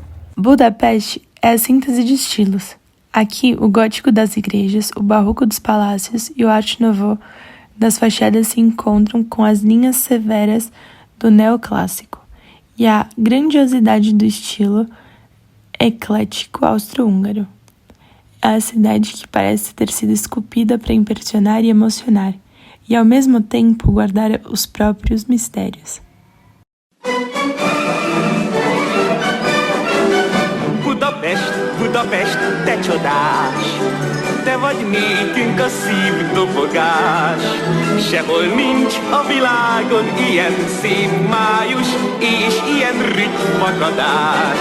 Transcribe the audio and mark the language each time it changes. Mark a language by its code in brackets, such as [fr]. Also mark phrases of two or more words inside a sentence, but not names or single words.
[pt] Budapeste é a síntese de estilos. Aqui, o gótico das igrejas, o barroco dos palácios e o Art Nouveau das fachadas se encontram com as linhas severas do neoclássico e a grandiosidade do estilo eclético austro-húngaro. É a cidade que parece ter sido esculpida para impressionar e emocionar, e ao mesmo tempo guardar os próprios mistérios. [hu] Budapest, Budapest, te csodás, te vagy nékünk a szív dobogás. Sehol nincs a világon ilyen szép május, és ilyen ritmakadás.